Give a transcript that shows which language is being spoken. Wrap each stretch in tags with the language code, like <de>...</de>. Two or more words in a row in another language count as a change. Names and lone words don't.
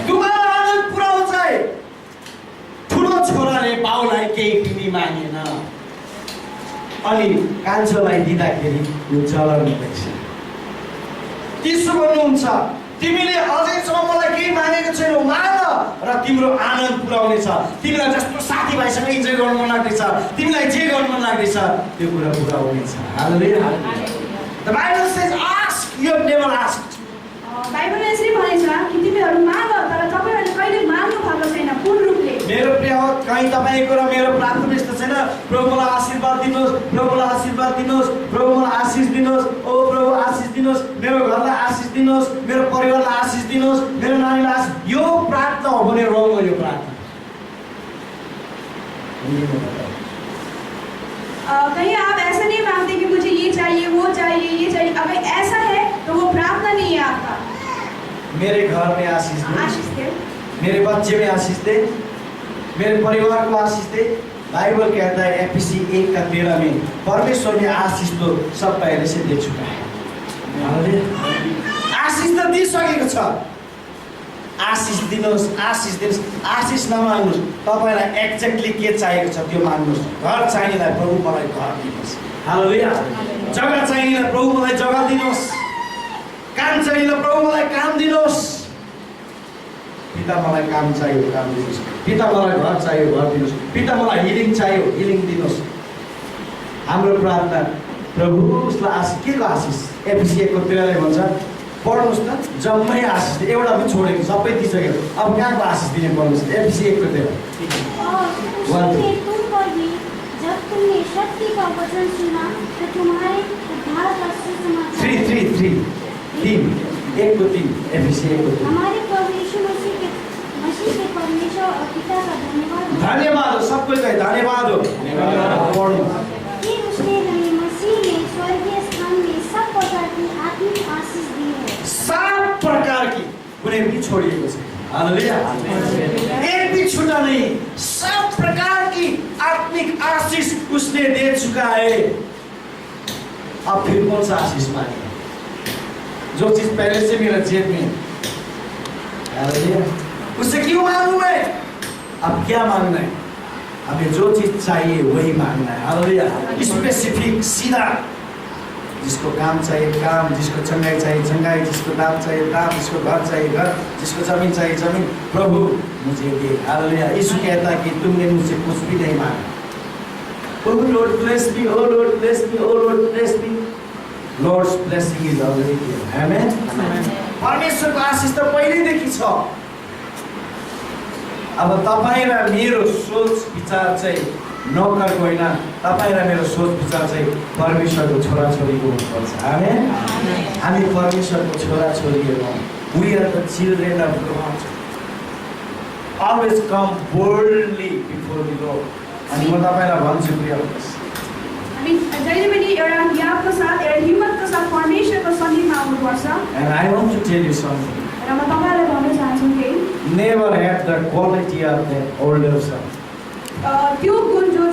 <hi>तुम्हारा आनंद पूरा हो जाए।</hi> <ne>ठुलो छोराले बाउलाई केही पनि मागेन अनि कान्छोलाई दिँदाखेरि यो चलन हुँदैछ। त्यसो भन्नुहुन्छ, तिमीले अझैसम्म मलाई केही मागेको छैनौ, माग र तिम्रो आनन्द पुरा हुनेछ। तिमीलाई जस्तो साथीभाइसँग इन्जोय गर्नु मन लाग्दैछ, तिमीलाई जे गर्नु मन लाग्दैछ त्यो कुरा पुरा हुनेछ। हालेलुया।</ne> <en>The Bible says ask, you have never asked.</en> <ne>बाइबलले यसरी भनेछ कि तिमीहरू माग तर तपाईहरुले कहिले माग्नु भएको छैन पूर्ण रूपले। मेरो प्रिय हो, कहीँ तपाईँको र मेरो प्रार्थना यस्तो छैन, प्रभु मलाई आशीर्वाद दिनुहोस्, प्रभु मलाई आशीर्वाद दिनुहोस्, प्रभु मलाई आशिष दिनुहोस्, ओ प्रभु आशिष दिनुहोस्, मेरो घरलाई आशिष दिनुहोस्, मेरो परिवारलाई आशिष दिनुहोस्, मेरो नानीलाई आशिष। यो प्रार्थना हो भने रङ हो यो प्रार्थना।</ne> <hi>कहीं आप ऐसा नहीं मांगते कि मुझे ये चाहिए, वो चाहिए, ये चाहिए। अगर ऐसा है तो वो प्रार्थना नहीं है आपका। मेरे घर में आशीष दे, आशीष दे, मेरे बच्चे में आशीष दे, मेरे परिवार को आशीष दे। बाइबल कहता है एफएसी 1:13 में, परमेश्वर ने आशीष तो सब पहले से दे चुका है।</hi> <ne>आशीष त दिइसकेको छ। आशीष दिनुहोस्, आशीष दिनुहोस्, आशीष नमाग्नुहोस्। तपाईँलाई एक्ज्याक्टली के चाहिएको छ त्यो माग्नुहोस्। घर चाहिनेलाई प्रभु मलाई घर दिनुहोस्। हालेलुया। जग्गा चाहिनेलाई प्रभु मलाई जग्गा दिनुहोस्। काम चाहिनेलाई प्रभु मलाई काम दिनुहोस्। पिता मलाई काम चाहियो, काम दिनुहोस्। पिता मलाई घर चाहियो, घर दिनुहोस्। पिता मलाई हिलिङ चाहियो, हिलिङ दिनुहोस्। हाम्रो प्रार्थना प्रभु उसलाई आशीष, के को आशीष? एफएसी 1:13 भन्छ, पढ्नुहोस् त, जम्मै आशीष दे। एउटा पनि छोडेको, सबै दिइसक्यो। अब कहाँको आशीष दिने पढ्नुहोस्? एफएसी 1:13।</ne> <hi>और उसी में तुम पर भी जब तुमने शक्ति का वचन सुना तो तुम्हारे उद्धार का सुसमाचार 3 1:3 एफएसी 1:3। हमारे प्रभु यीशु मसीह के परमेश्वर और पिता का धन्यवाद धन्यवाद हो, सबको कहे धन्यवाद हो।</hi> <ne>पढ्नु।</ne> <hi>कि उसने हमें मसीह में स्वर्गीय स्थान में सब प्रकार की आत्मिक आशीष दी है। 7 प्रकार की,</hi> <ne>कुनै पनि छोडिएको छैन। हालेलुया।</ne> <hi>एक भी छूटा नहीं। सब प्रकार की आत्मिक आशीष उसने दे चुका है। अब फिर कौन सा आशीष मांगे? जो चीज पहले से मेरा जेब में। हालेलुया। उससे क्यों मांगू मैं? अब क्या मांगना है? हमें जो चीज चाहिए वही मांगना है। हालेलुया। स्पेसिफिक, सीधा। जिसको काम चाहिए काम, जिसको चंगाई चाहिए चंगाई, जिसको दाम चाहिए दाम, जिसको घर चाहिए घर, जिसको जमीन चाहिए जमीन, प्रभु मुझे दे। हालेलुया। यीशु कहता है कि तुमने मुझसे कुछ भी नहीं मांगा।</hi> <en>Oh Lord bless me, oh Lord bless me, oh Lord bless me. Lord's blessing is already here. Amen.</en> <ne>परमेश्वरको आशीष त पहिल्यैदेखि छ। अब तपाईँ र मेरो सोच विचार चाहिँ नौकरको होइन, तपाईँ र मेरो सोच विचार चाहिँ परमेश्वरको छोराछोरीको हुनुपर्छ। आमेन। हामी परमेश्वरको छोराछोरीहरू हौँ।</ne> <en>We are the children of God. Always come boldly before the Lord.</en> <ne>अनि म तपाईँलाई भन्छु प्रिय जहिले पनि एउटा ज्ञानको साथ, एउटा हिम्मतको साथ परमेश्वरको सन्निधिमा आउनुपर्छ।</ne> <en>And I want to tell you something.</en> <ne>र म तपाईँलाई भन्न चाहन्छु कि</ne> <en>Never had the quality of that older son.</en> <ne>त्यो गुण</ne>